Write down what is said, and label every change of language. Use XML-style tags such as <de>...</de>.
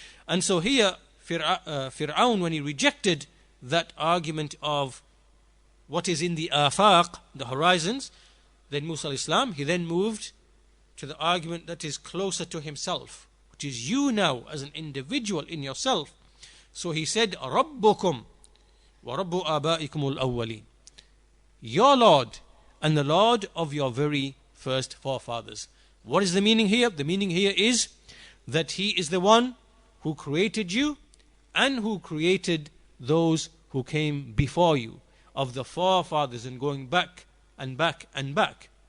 <en>And so here, Firawn, when he rejected that argument of what is in the afaq, the horizons, then Moosa alayhi salam, he then moved to the argument that is closer to himself, which is you now as an individual in yourself. So he said,</en> <ar>رَبُّكُمْ وَرَبُّ آبَائِكُمُ الْأَوَّلِينَ.</ar> <en>your Lord and the Lord of your very first forefathers. What is the meaning here? The meaning here is that He is the one who created you and who created those who came before you, of the forefathers, and going back and back and back.</en>